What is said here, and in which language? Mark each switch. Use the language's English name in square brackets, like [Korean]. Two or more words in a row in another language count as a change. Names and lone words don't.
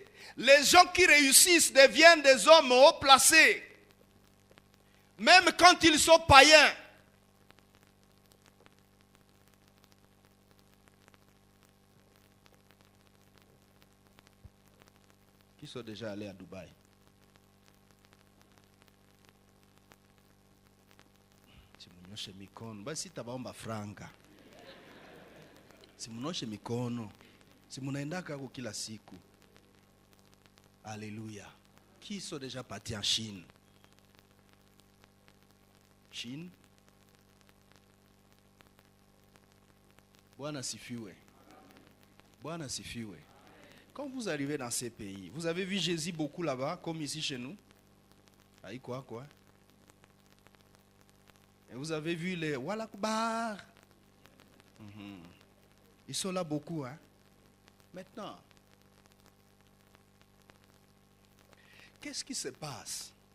[French] Les gens qui réussissent deviennent des hommes haut placés. Même quand ils sont païens. Qui sont déjà allés à Dubaï? [Swahili] Simunyoshe mikono. Basi tabaomba franga. Simunyoshe mikono. Simunaendaka huko kila siku. [French] Alléluia. Qui sont déjà partis en Chine? Chine? [Swahili] Bwana sifiwe. Bwana sifiwe. [French] Quand vous arrivez dans ces pays, vous avez vu Jésus beaucoup là-bas, comme ici chez nous? Aïe quoi? Et vous avez vu les Walakbar. Ils sont là beaucoup, hein? Maintenant, qu'est-ce qui se passe?